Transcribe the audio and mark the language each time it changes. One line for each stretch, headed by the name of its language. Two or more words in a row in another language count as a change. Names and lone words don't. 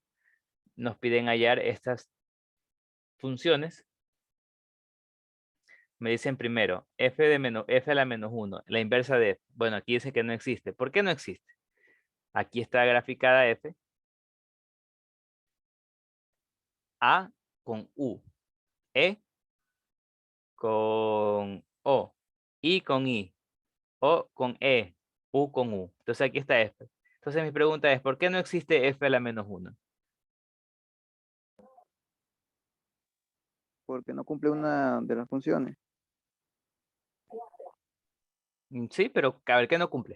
Spanish: Nos piden hallar estas funciones. Me dicen primero, f a la menos 1, la inversa de f. Bueno, aquí dice que no existe. ¿Por qué no existe? Aquí está graficada f. A con U. E con O. I con I. O con E. U con U. Entonces aquí está f. Entonces mi pregunta es, ¿por qué no existe f a la menos 1? Porque no cumple una de las funciones. Sí, pero a ver, ¿qué no cumple?